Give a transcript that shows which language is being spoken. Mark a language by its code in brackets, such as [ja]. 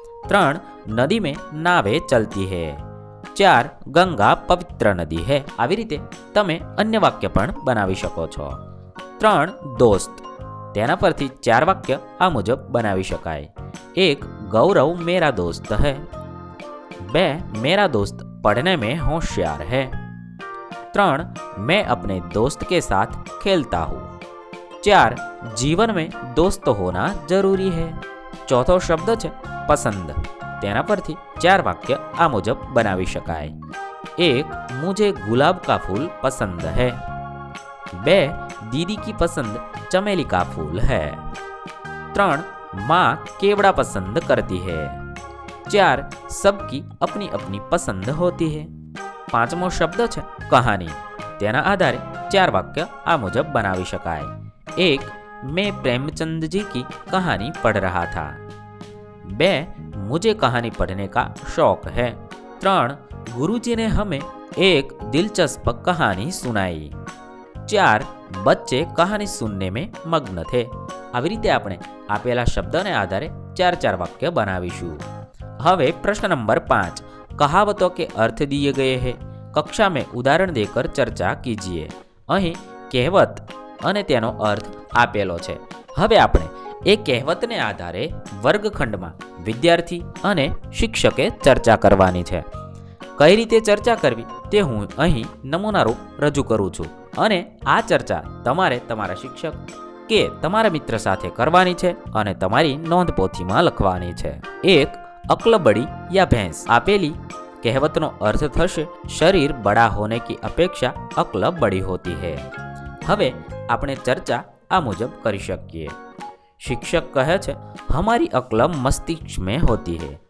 [hi] 3 नदी में नावें चलती है। 4 गंगा पवित्र नदी है। [gu] આવી રીતે તમે અન્ય વાક્ય પણ બનાવી શકો છો। 3 दोस्त તેના પરથી 4 વાક્ય આ મુજબ બનાવી શકાય। [hi] 1 गौरव मेरा दोस्त है। 2 मेरा दोस्त पढ़ने में होशियार है। 3 मैं अपने दोस्त के साथ खेलता हूँ। 4 जीवन में दोस्त होना जरूरी है। [gu] चौथो शब्द है पसंद તેના પરથી 4 વાક્ય આ મુજબ બનાવી શકાય। [hi] 1 मुझे गुलाब का फूल पसंद है। 2 दीदी की पसंद चमेली का फूल है। 3 माँ केवड़ा पसंद करती है। 4 सबकी अपनी अपनी पसंद होती है। [gu] 5मो शब्द है कहानी તેના આધારે 4 વાક્ય આ મુજબ બનાવી શકાય। [hi] 1 मैं प्रेमचंद जी की कहानी पढ़ रहा था। 2 मुझे कहानी पढ़ने का शौक है। 3 गुरुजी ने हमें एक दिलचस्प कहानी सुनाई। 4 बच्चे कहानी सुनने में मग्न थे। [gu] આવી રીતે આપણે આપેલા શબ્દને આધારે 4 વાક્ય બનાવીશું। હવે પ્રશ્ન નંબર [hi] 5 कहावतों के अर्थ दिए गए हैं। कक्षा में उदाहरण देकर चर्चा कीजिए। [gu] અહીં કહેવત અને તેનો અર્થ આપેલો છે। હવે આપણે એ કહેવતને આધારે વર્ગખંડમાં વિદ્યાર્થી અને શિક્ષકે ચર્ચા કરવાની છે। કઈ રીતે ચર્ચા કરવી તે હું અહીં નમૂનારૂપ રજૂ કરું છું અને આ ચર્ચા તમારે તમારા શિક્ષક કે તમારા મિત્ર સાથે કરવાની છે અને તમારી નોંધપોથીમાં લખવાની છે। 1 અકલબડી या भैंस આપેલી કહેવતનો અર્થ થશે [hi] શરીર બડા હોને की अपेक्षा अक्ल बड़ी होती है। [gu] હવે આપણે ચર્ચા આ મુજબ કરી શકીએ। [hi] शिक्षक [gu] कहे छे [hi] हमारी अक्ल मस्तिष्क में होती है।